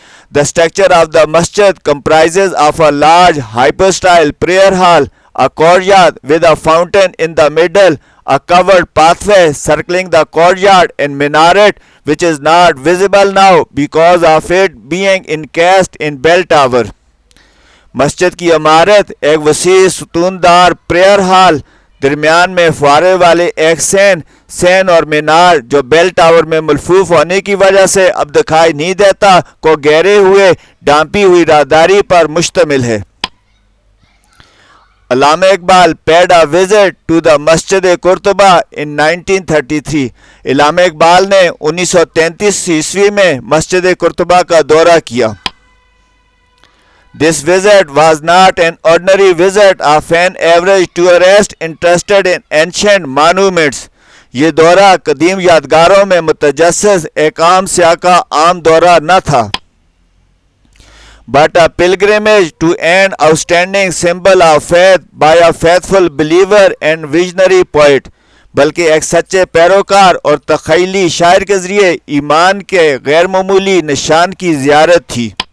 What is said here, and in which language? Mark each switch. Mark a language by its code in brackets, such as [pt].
[en] The structure of the masjid comprises of a large hypostyle prayer hall, a courtyard with a fountain in the middle, a covered pathway circling the courtyard and minaret which is not visible now because of it being encased in bell tower. [ur] مسجد کی عمارت ایک وسیع ستوندار prayer hall, درمیان میں فوارے والے ایک سین اور مینار جو بیل ٹاور میں ملفوف ہونے کی وجہ سے اب دکھائی نہیں دیتا کو گہرے ہوئے ڈانپی ہوئی راہداری پر مشتمل ہے. [en] Allama Iqbal paid a visit to the Masjid Qurtuba in 1933. [ur] علامہ اقبال نے 1933 عیسوی میں مسجد قرطبہ کا دورہ کیا. [en] This visit was not an ordinary visit of an average tourist interested in ancient monuments. [ur] یہ دورہ قدیم یادگاروں میں متجسس ایک عام سیاح کا عام دورہ نہ تھا، [en] but a pilgrimage to an outstanding symbol of faith by a faithful believer and visionary poet، [ur] بلکہ ایک سچے پیروکار اور تخیلی شاعر کے ذریعے ایمان کے غیر معمولی نشان کی زیارت تھی۔